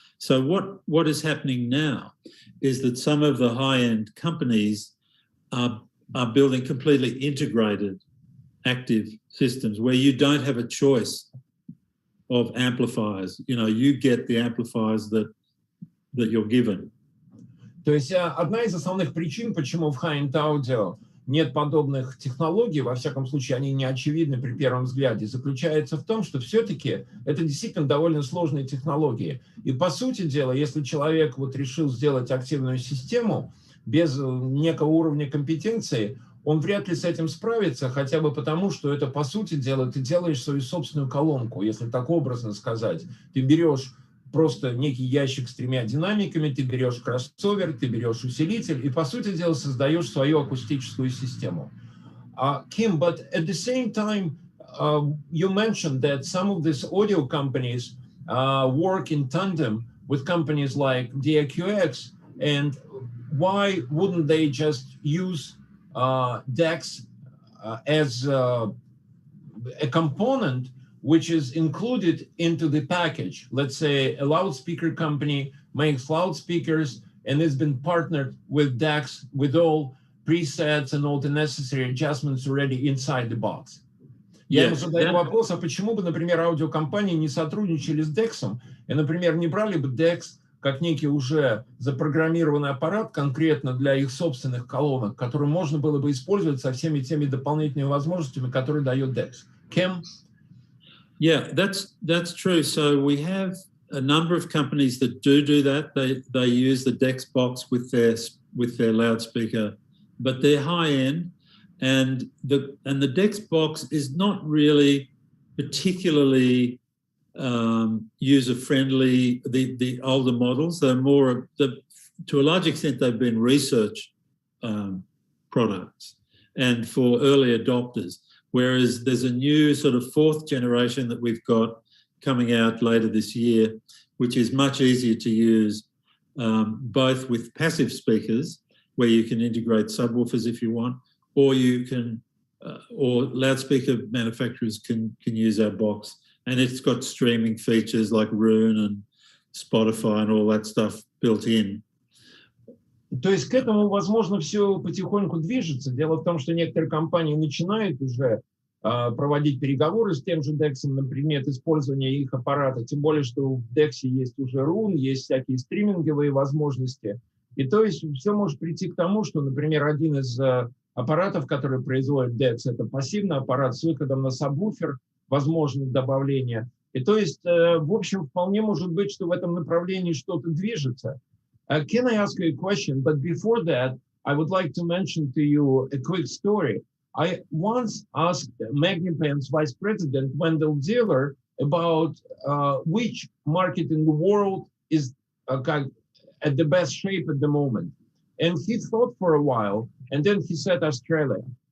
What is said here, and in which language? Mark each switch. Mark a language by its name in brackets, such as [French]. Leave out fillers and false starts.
[English] So what is happening now is that some of the high-end companies are building completely integrated active systems where you don't have a choice of amplifiers. You know, you get the amplifiers that you're given. [Russian] То есть одна из основных причин, почему в high-end audio нет подобных технологий, во всяком случае они не очевидны при первом взгляде, заключается в том, что все-таки это действительно довольно сложные технологии. И по сути дела, если человек вот решил сделать активную систему без некого уровня компетенции, он вряд ли с этим справится, хотя бы потому, что это, по сути дела, ты делаешь свою собственную колонку, если так образно сказать. Ты берешь просто некий ящик с тремя динамиками, ты берешь кроссовер, ты берешь усилитель и, по сути дела, создаешь свою акустическую систему. [English] Kim, but at the same time, you mentioned that some of these audio companies work in tandem with companies like DEQX, and why wouldn't they just use DEX as a component which is included into the package? Let's say a loudspeaker company makes loudspeakers and it's been partnered with DEX with all presets and all the necessary adjustments already inside the box. [Russian] Я ему задаю вопрос, а почему бы, например, аудиокомпании не сотрудничали с DEX и, например, не брали бы DEX как некий уже запрограммированный аппарат конкретно для их собственных колонок, который можно было бы использовать со всеми теми дополнительными возможностями, которые дает DEX. [English] Kim? Yeah, that's true. So we have a number of companies that do that. They use the DEX box with their loudspeaker, but they're high end, and the DEX box is not really particularly user-friendly. The older models, they're more, to a large extent, they've been research products and for early adopters, whereas there's a new sort of fourth generation that we've got coming out later this year, which is much easier to use, both with passive speakers, where you can integrate subwoofers if you want, or you can, or loudspeaker manufacturers can use our box. And it's got streaming features like Roon and Spotify and all that stuff built in. [Russian] То есть к этому, возможно, все потихоньку движется. Дело в том, что некоторые компании начинают уже проводить переговоры с тем же DEX на предмет использования их аппарата, тем более, что в DEX есть уже Roon, есть всякие стриминговые возможности. И то есть все может прийти к тому, что, например, один из аппаратов, который производит DEX, это пассивный аппарат с выходом на сабвуфер, возможность добавления. И то есть, в общем, вполне может быть, что в этом направлении что-то движется. [English] Can I ask you a question? But before that, I would like to mention to you a quick story. I once asked Magnipan's vice president, Wendell Diller, about which market in the world is at the best shape at the moment. And he thought for a while, and then he said Australia.